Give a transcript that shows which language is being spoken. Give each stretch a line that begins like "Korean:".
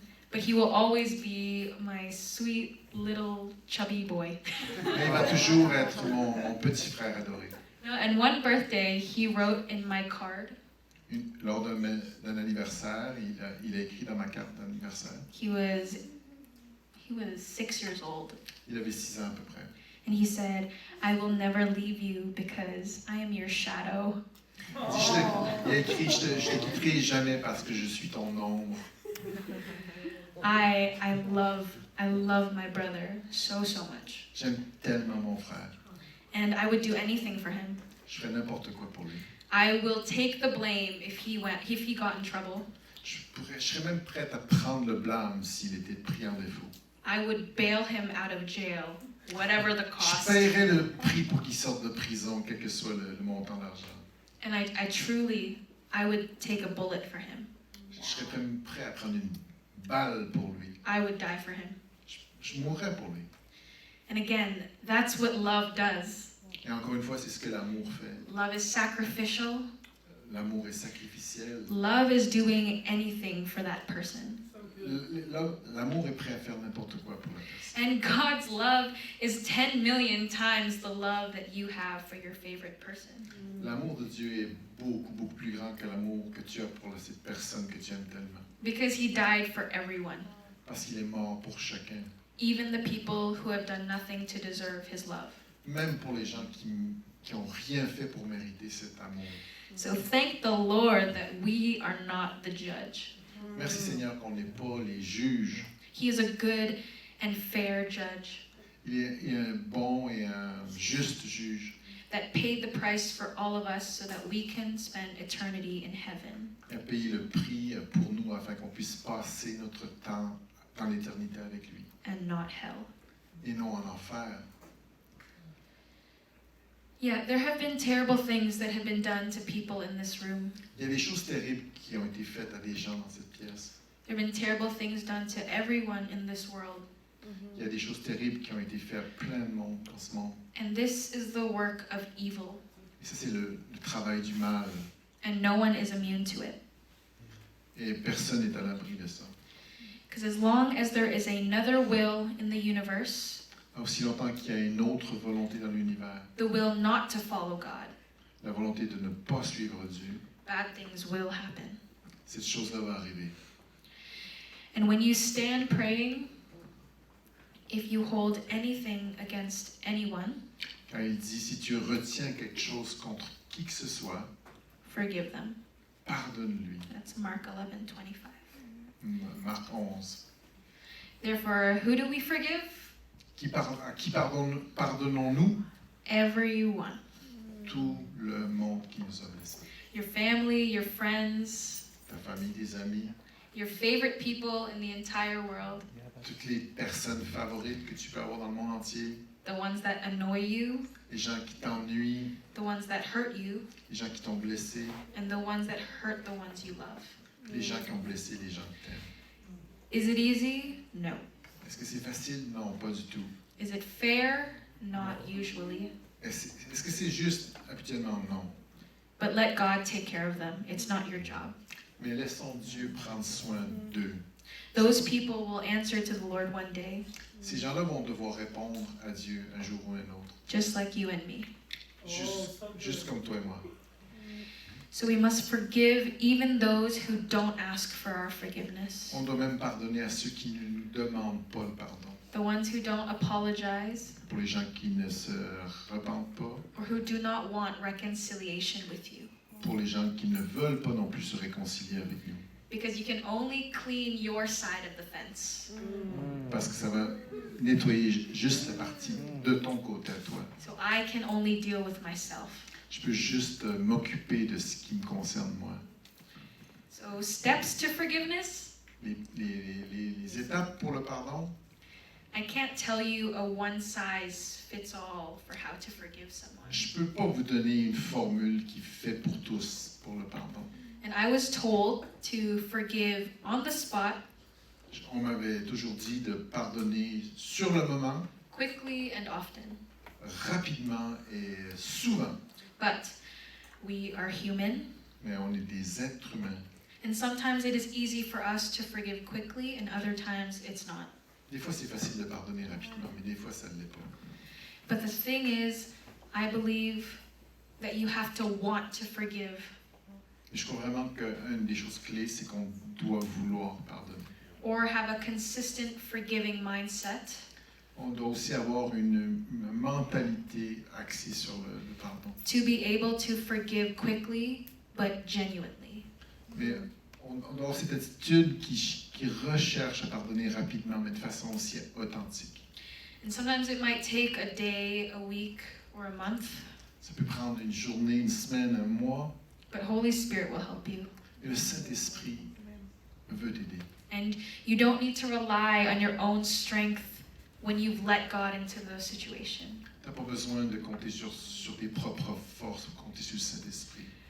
English: But he will always be my sweet little chubby boy.
French: Mais il va toujours être mon petit frère adoré.
English: And one birthday, he wrote in my card.
French: Lors d'un anniversaire, il a écrit dans ma carte d'anniversaire.
English: He was 6 years old.
French: Il avait 6 ans à peu près.
English: And he said, "I will never leave you because I am your shadow."
French: Il a écrit, je te quitterai jamais parce que je suis ton ombre.
English: I love my brother so much.
French: J'aime tellement mon frère.
English: And I would do anything for him.
French: Je ferais n'importe quoi pour lui.
English: I will take the blame if he got in trouble.
French: Je serais même prête à prendre le blâme s'il était pris en défaut.
English: I would bail him out of jail, whatever the
French: Je
English: cost.
French: paierais le prix pour qu'il sorte de prison, quel que soit le montant d'argent.
English: And I would take a bullet for him.
French: Je serais même prêt à prendre une balle pour lui.
English: I would die for him.
French: Je mourrais pour lui.
English: And again, that's what love does.
French: Et encore une fois, c'est ce que l'amour fait.
English: Love is sacrificial.
French: L'amour est sacrificiel.
English: Love is doing anything for that person.
French: L'amour est prêt à faire n'importe quoi pour la personne.
English: And God's love is 10 million times the love that you have for your favorite person.
French: L'amour de Dieu est beaucoup plus grand que l'amour que tu as pour cette personne que tu aimes tellement.
English: Because he died for everyone.
French: Parce qu'il est mort pour chacun.
English: Even the people who have done nothing to deserve his love.
French: Même pour les gens qui ont rien fait pour mériter cet amour.
English: So thank the Lord that we are not the judge.
French: Merci Seigneur qu'on n'est pas les juges.
English: He is a good and fair judge
French: Il est un bon et un juste juge.
English: that paid the price for all of us so that we can spend eternity in heaven.
French: Il a payé le prix pour nous afin qu'on puisse passer notre temps dans l'éternité avec lui.
English: And not hell.
French: Et non en enfer.
English: Yeah, there have been terrible things that have been done to people in this room.
French: Il y a des choses terribles qui ont été faites à des gens dans cette pièce.
English: There have been terrible things done to everyone in this world.
French: Il y a des choses terribles qui ont été faites à plein de monde dans ce monde.
English: And this is the work of evil.
French: Et ça, c'est le travail du mal.
English: And no one is immune to it.
French: Et personne n'est à l'abri de ça.
English: Because as long as there is another will in the universe,
French: Aussi longtemps qu'il y a une autre volonté dans l'univers,
English: the will not to follow God,
French: la volonté de ne pas suivre Dieu,
English: bad things will happen.
French: cette chose-là va arriver.
English: And when you stand praying, if you hold anything against anyone,
French: Quand il dit, si tu retiens quelque chose contre qui que ce soit,
English: forgive them.
French: pardonne-lui.
English: That's Mark 11:25.
French: Marc 11.
English: Therefore, who do we forgive?
French: À qui pardonnons-nous?
English: Everyone.
French: Tout le monde qui nous a blessés.
English: Your family, your friends,
French: Ta famille, tes amis,
English: your favorite people in the entire world,
French: toutes les personnes favorites que tu peux avoir dans le monde entier,
English: the ones that annoy you,
French: les gens qui t'ennuient,
English: the ones that hurt you,
French: les gens qui t'ont blessé,
English: and the ones that hurt the ones you love.
French: les gens qui ont blessé les gens que t'aimes.
English: Is it easy? No.
French: Est-ce que c'est facile? Non, pas du tout.
English: Is it fair? Not usually.
French: Est-ce que c'est juste? Habituellement, non.
English: But let God take care of them. It's not your job.
French: Mais laissons Dieu prendre soin d'eux.
English: Those people will answer to the Lord one day,
French: Ces gens-là vont devoir répondre à Dieu un jour ou un autre.
English: just like you and me.
French: Juste comme toi et moi.
English: So we must forgive even those who don't ask for our forgiveness.
French: On doit même pardonner à ceux qui ne nous demandent pas le pardon.
English: The ones who don't apologize
French: Pour les gens qui ne se repentent pas.
English: or who do not want reconciliation with you.
French: Pour les gens qui ne veulent pas non plus se réconcilier avec nous.
English: because you can only clean your side of the fence.
French: Parce que ça va nettoyer juste la partie de ton côté à toi.
English: So I can only deal with myself.
French: Je peux juste m'occuper de ce qui me concerne moi.
English: So steps to forgiveness.
French: Les étapes pour le pardon,
English: I can't tell you a one-size-fits-all for how to forgive someone.
French: je peux pas vous donner une formule qui fait pour tous pour le pardon.
English: And I was told to forgive on the spot,
French: On m'avait toujours dit de pardonner sur le moment,
English: quickly and often.
French: rapidement et souvent.
English: But we are human,
French: Mais on est des êtres humains.
English: and sometimes it is easy for us to forgive quickly, and other times it's not.
French: Des fois, c'est facile de pardonner rapidement, mais des fois, ça ne l'est pas.
English: But the thing is, I believe that you have to want to forgive.
French: Et je crois vraiment qu'une des choses clés, c'est qu'on doit vouloir pardonner.
English: Or have a consistent forgiving mindset.
French: On doit aussi avoir une mentalité axée sur le pardon.
English: To be able to forgive quickly, but genuinely.
French: Mais on doit avoir cette attitude qui recherche à pardonner rapidement, mais de façon aussi authentique.
English: And sometimes it might take a day, a week, or a month,
French: Ça peut prendre une journée, une semaine, un mois,
English: but Holy Spirit will help you.
French: et le Saint-Esprit veut t'aider.
English: And you don't need to rely on your own strength when you've let God into the situation.
French: Tu n'as pas besoin de compter sur tes propres forces, ou compter sur le Saint-Esprit.